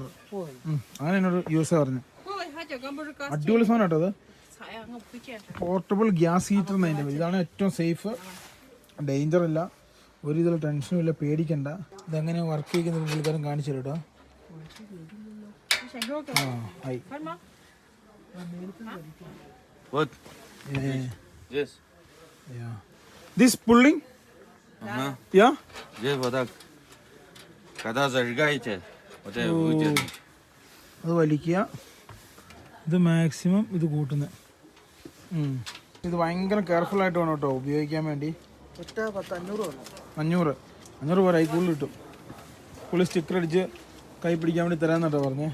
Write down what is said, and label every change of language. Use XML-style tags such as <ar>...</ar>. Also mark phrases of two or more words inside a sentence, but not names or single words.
<ml>അങ്ങനെ എന്നോട് യൂസ് പറഞ്ഞു. അടിപൊളി സാധനം കേട്ടോ. അത് പോർട്ടബിൾ ഗ്യാസ് ഹീറ്റർ എന്നതിൻ്റെ പേര്. ഇതാണ് ഏറ്റവും സേഫ്, ഡേഞ്ചർ ഇല്ല, ഒരു ഇതിൽ ടെൻഷനും ഇല്ല, പേടിക്കണ്ട. ഇതെങ്ങനെ വർക്ക് ചെയ്യുന്ന പുള്ളിക്കാരൻ കാണിച്ചു തരും കേട്ടോ. ആയി.</ml> <en>This pulling? Yeah?</en> <ru>Здесь вот так. Когда зажигаете, вот это выйдет.</ru> <ml>അത് വലിക്കുക. ഇത് മാക്സിമം ഇത് കൂട്ടുന്നത്. ഇത് ഭയങ്കര കെയർഫുൾ ആയിട്ട് വേണം കേട്ടോ ഉപയോഗിക്കാൻ വേണ്ടി. 500 പോരാ, കൂടുതൽ കിട്ടും. പുള്ളി സ്റ്റിക്കർ അടിച്ച് കൈ പിടിക്കാൻ വേണ്ടി തരാമെന്നാട്ടോ പറഞ്ഞേ.</ml>